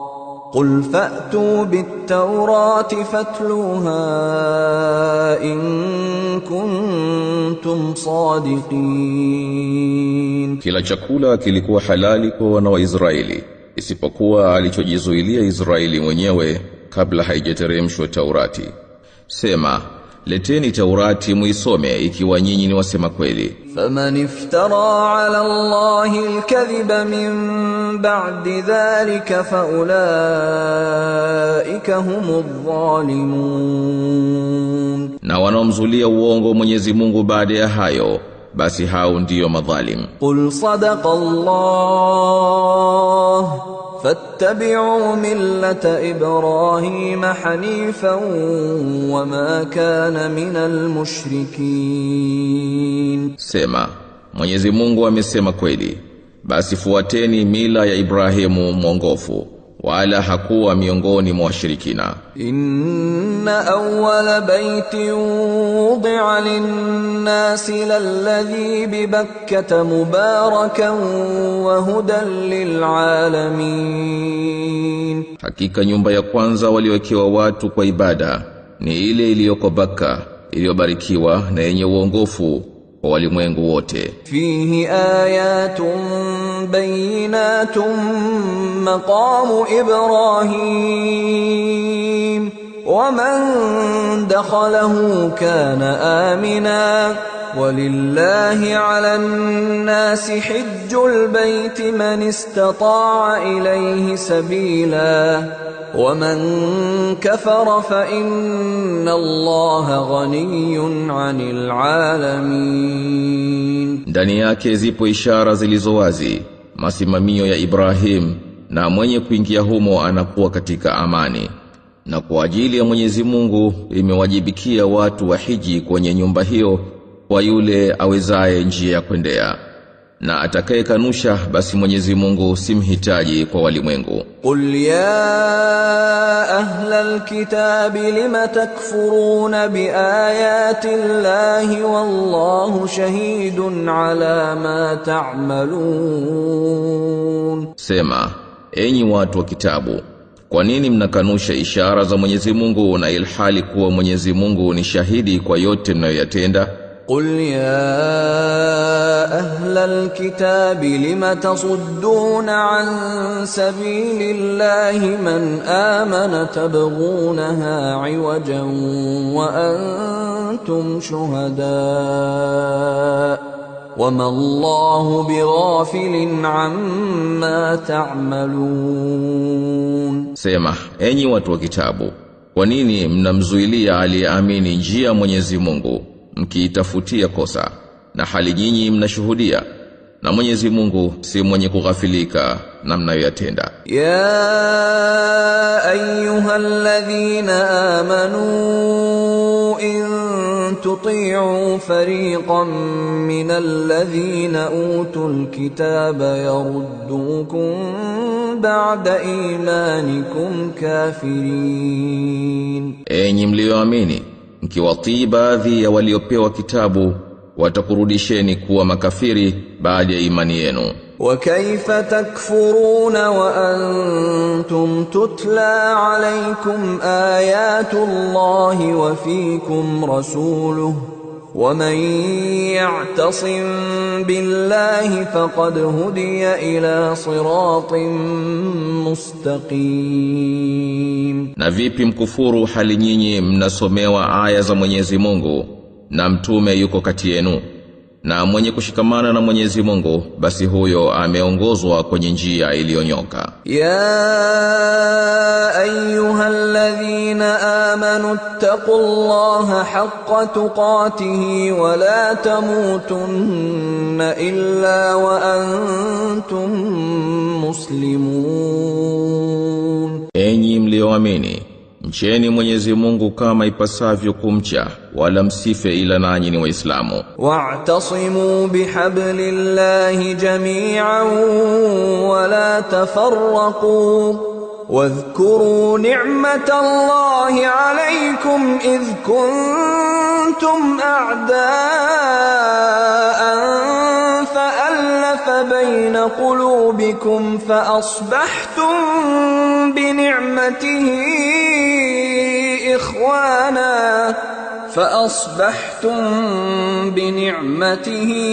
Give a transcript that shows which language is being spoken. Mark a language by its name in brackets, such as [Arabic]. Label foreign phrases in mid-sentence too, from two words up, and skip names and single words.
[Arabic] قل فأتوا بالتوراة فاتلوها إن كنتم صادقين. [Swahili] Kila chakula kilikuwa halali kwa wana wa Israeli isipokuwa alichojizuilia Israeli mwenyewe kabla haijateremshwa Taurati. Sema, leteni Taurati muisome ikiwa nyinyi ni wasema kweli. [Arabic] فمن افترى على الله الكذب من بعد ذلك فأولئك هم الظالمون. [Swahili] Na wanaomzulia uongo Mwenyezi Mungu baada ya hayo, basi hao ndio madhalim. [Arabic] قل صدق الله فاتبعوا ملة إبراهيم حنيفا وما كان من المشركين. [Swahili] Sema, Mwenyezi Mungu amesema kweli, basi fuateni mila ya Ibrahimu mwongofu, wala hakuwa miongoni mwa washirikina. [Arabic] إن أول بيت وضع للناس للذي ببكة مباركا وهدى للعالمين, [Swahili] hakika nyumba ya kwanza waliowekewa watu kwa ibada ni ile iliyoko Bakka, iliyobarikiwa na yenye uongofu kwa walimwengu wote. [Arabic] فيه آيات بينات مقام إبراهيم و من دخله كان آمنا ولله على الناس حج البيت من استطاع إليه سبيلا ومن كفر فإن الله غني عن العالمين. [Swahili] Ndani yake zipo ishara zilizo wazi, masimamio ya Ibrahim, na mwenye kuingia humo anakuwa katika amani. Na kwa ajili ya Mwenyezi Mungu imewajibikia watu wa hiji kwenye nyumba hiyo kwa yule awezaye njia ya kwendea. Na atakayekanusha basi Mwenyezi Mungu simhitaji kwa walimwengu. [Arabic] قل يا أهل الكتاب لم تكفرون بآيات الله والله شهيد على ما تعملون. [Swahili] Sema, enyi watu wa kitabu, kwa nini mnakanusha ishara za Mwenyezi Mungu na ilhali kuwa Mwenyezi Mungu ni shahidi kwa yote mnayoyatenda? [Arabic] قل يا أهل الكتاب لم تصدون عن سبيل الله من آمن تبغونها عوجا وأنتم شهداء وما الله بغافل عما تعملون. [Swahili] Sema, enyi watu wa kitabu, kwa nini mnamzuilia aliyeamini njia Mwenyezi Mungu mkiitafutia kosa, na hali nyinyi mnashuhudia, na Mwenyezi Mungu si mwenye kughafilika na mnayoyatenda. [Arabic] يا أيها الذين آمنوا إن تطيعوا فريقا من الذين أوتوا الكتاب يردوكم بعد إيمانكم كافرين. [Swahili] Enyi mlioamini, mkiwatii baadhi ya waliopewa kitabu watakurudisheni kuwa makafiri baada ya imani yenu. [Arabic] وكيف تكفرون وأنتم تتلى عليكم آيات الله وفيكم رسوله ومن يعتصم بالله فقد هدي إلى صراط مستقيم. [Swahili] Na vipi mkufuru hali nyinyi mnasomewa aya za Mwenyezi Mungu na mtume yuko kati yenu, na mwenye kushikamana na Mwenyezi Mungu basi huyo ameongozwa kwenye njia iliyonyoka. [Arabic] يا أيها الذين آمنوا اتقوا الله حق تقاته ولا تموتن إلا وأنتم مسلمون. [Swahili] Enyi mlioamini, mcheni Mwenyezi Mungu kama ipasavyo kumcha, wala msife ila nanyi ni Waislamu. [Arabic] واعتصموا بحبل الله جميعا ولا تفرقوا واذكروا نعمة الله عليكم إذ كنتم أعداء فألف بين قلوبكم فأصبحتم بنعمته